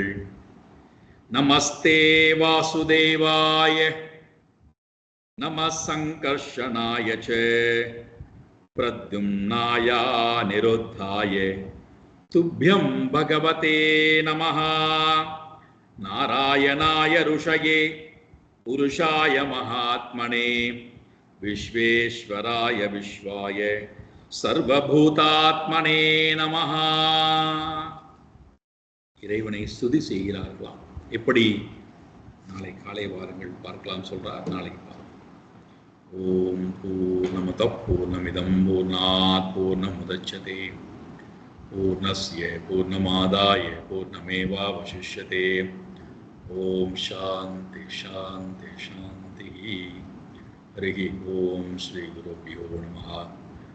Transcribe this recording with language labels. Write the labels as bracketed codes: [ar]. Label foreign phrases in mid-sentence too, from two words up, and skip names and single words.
[sa] நமஸ்தே வாசுதேவாய நம சங்கர்ஷனாய ச பிரத்யும்னாய நிருத்தாய துப்யம் பகவதே நமஹ நாராயணாய ருஷயே புருஷாய மகாத்மனே விஸ்வேஸ்வராய விஸ்வாய சர்வபூதாத்மனே நமஹ. [ta] இறைவனை ஸ்துதி செய்கிறார்களாம். எப்படி? நாளை காலை வாருங்கள் பார்க்கலாம் சொல்றார். நாளைக்கு பாருங்கள். [sa] ஓம் பூர்ணமத பூர்ணமிதம் பூர்ணாத் பூர்ணமுதச்யதே பூர்ணஸ்ய பூர்ணமாதாய பூர்ணமேவாவசிஷ்யதே. ஓம் சாந்தி சாந்தி சாந்தி. ஹரி ஓம் ஸ்ரீ குருப்யோ நமஹ.